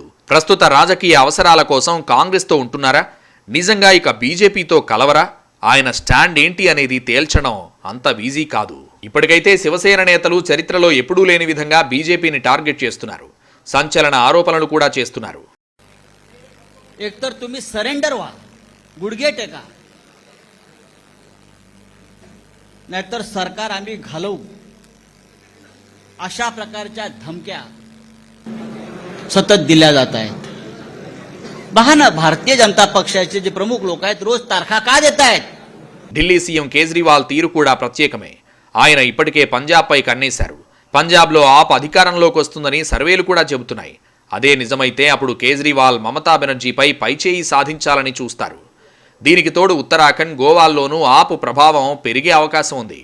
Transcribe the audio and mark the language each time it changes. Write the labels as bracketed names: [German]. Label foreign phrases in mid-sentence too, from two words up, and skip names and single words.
[Telugu] ప్రస్తుత రాజకీయ అవసరాల కోసం కాంగ్రెస్తో ఉంటున్నారా, నిజంగా ఇక బీజేపీతో కలవరా? ఆయన స్టాండ్ ఏంటి అనేది తేల్చడం అంత ఈజీ కాదు. ఇప్పటికైతే శివసేన నేతలు చరిత్రలో ఎప్పుడూ లేని విధంగా బీజేపీని టార్గెట్ చేస్తున్నారు. సంచలన ఆరోపణలు కూడా చేస్తున్నారు. [Marathi] एकतर तुम्ही सरेंडर व्हा, गुडघे टेका, नाहीतर सरकार आम्ही घालवू, अशा प्रकारच्या धमक्या सतत दिल्या जात आहेत. पहा ना भारतीय जनता पक्षाचे जे प्रमुख लोक आहेत रोज तारखा का देत आहेत? [Telugu] ఢిల్లీ సీఎం కేజ్రీవాల్ తీరు కూడా ప్రత్యేకమే. ఆయన ఇప్పటికే పంజాబ్పై కన్నేశారు. పంజాబ్లో ఆప్ అధికారంలోకి వస్తుందని సర్వేలు కూడా చెబుతున్నాయి. అదే నిజమైతే అప్పుడు కేజ్రీవాల్ మమతా బెనర్జీపై పైచేయి సాధించాలని చూస్తారు. దీనికి తోడు ఉత్తరాఖండ్, గోవాల్లోనూ ఆప్ ప్రభావం పెరిగే అవకాశం ఉంది.